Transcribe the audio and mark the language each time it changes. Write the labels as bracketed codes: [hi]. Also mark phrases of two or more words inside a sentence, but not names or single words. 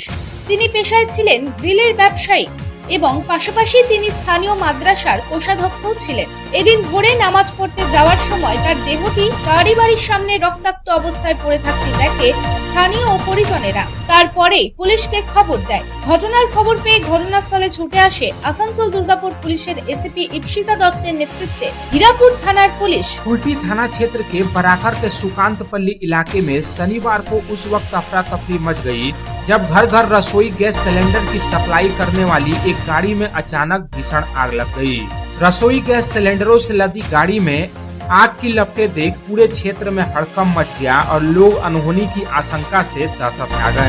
[bn] তিনি পেশায় ছিলেন গ্রিলের ব্যবসায়ী এবং পাশাপাশি তিনি স্থানীয় মাদ্রাসার কোষাধ্যক্ষও ছিলেন। এদিন ভোরে নামাজ পড়তে যাওয়ার সময় তার দেহটি বাড়ির সামনে রক্তাক্ত অবস্থায় পড়ে থাকতে দেখে স্থানীয় ও পরিজনেরা। তারপরে পুলিশকে খবর দেয়। ঘটনার খবর পেয়ে ঘটনাস্থলে ছুটে আসে আসানসোল দুর্গাপুর পুলিশের এসিপি ইপ্সিতা দত্তের নেতৃত্বে হীরাপুর থানার পুলিশ। [hi] कुल्टी थाना क्षेत्र के बराकर के सुकांतपल्ली इलाके में शनिवार को उस वक्त अफरा तफरी मच गई जब घर घर रसोई गैस सिलेंडर की सप्लाई करने वाली एक गाड़ी में अचानक भीषण आग लग गई। रसोई गैस सिलेंडरों से लदी गाड़ी में आग की लपटें देख पूरे क्षेत्र में हड़कंप मच गया और लोग अनहोनी की आशंका से दहशत में आ गए।